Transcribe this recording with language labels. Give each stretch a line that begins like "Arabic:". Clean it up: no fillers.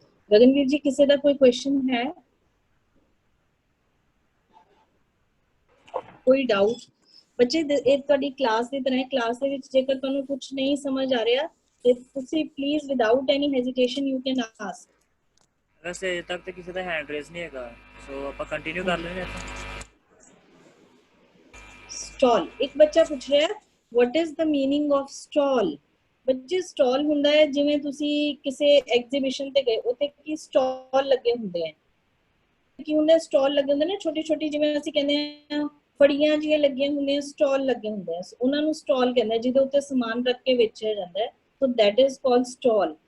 Punjabi: ਗਗਨਵੀਰ ਜੀ ਕਿਸੇ ਦਾ ਕੋਈ ਕੁਐਸਚਨ ਹੈ, ਕੋਈ ਡਾਊਟ? ਬੱਚੇ ਇਹ ਤੁਹਾਡੀ ਕਲਾਸ ਦੀ ਤਰ੍ਹਾਂ ਹੈ, ਕਲਾਸ ਦੇ ਵਿੱਚ ਜੇਕਰ ਤੁਹਾਨੂੰ ਕੁਝ ਨਹੀਂ ਸਮਝ ਆ ਰਿਹਾ ਤੇ ਤੁਸੀਂ please
English: Without any hesitation you can ask.
Punjabi: ਵੈਸੇ ਅਜੇ ਤੱਕ ਤੇ ਕਿਸੇ ਦਾ ਹੈਂਡ ਰੇਜ਼ ਨਹੀਂ ਹੈਗਾ, ਸੋ ਆਪਾਂ ਕੰਟੀਨਿਊ ਕਰ ਲੈਂਦੇ ਹਾਂ। ਸਟਾਲ, ਇੱਕ ਬੱਚਾ ਪੁੱਛ ਰਿਹਾ
English: what is the meaning of stall?
Punjabi: ਬੱਚੇ ਸਟਾਲ ਹੁੰਦਾ ਹੈ ਜਿਵੇਂ ਤੁਸੀਂ ਕਿਸੇ ਐਗਜ਼ੀਬਿਸ਼ਨ ਤੇ ਗਏ ਉੱਥੇ ਕੀ ਸਟਾਲ ਲੱਗੇ ਹੁੰਦੇ ਆ, ਕੀ ਹੁੰਦਾ ਸਟਾਲ ਲੱਗੇ ਹੁੰਦੇ ਨੇ ਛੋਟੀ ਛੋਟੀ, ਜਿਵੇਂ ਅਸੀਂ ਕਹਿੰਦੇ ਆ ਫੜੀਆਂ ਜਿਹੀਆਂ ਲੱਗੀਆਂ ਹੁੰਦੀਆਂ, ਸਟਾਲ ਲੱਗੇ ਹੁੰਦੇ ਆ, ਉਹਨਾਂ ਨੂੰ ਸਟਾਲ ਕਹਿੰਦੇ ਆ ਜਿਹਦੇ ਉੱਤੇ ਸਮਾਨ ਰੱਖ ਕੇ ਵੇਚਿਆ ਜਾਂਦਾ ਹੈ,
English: So that is called stall.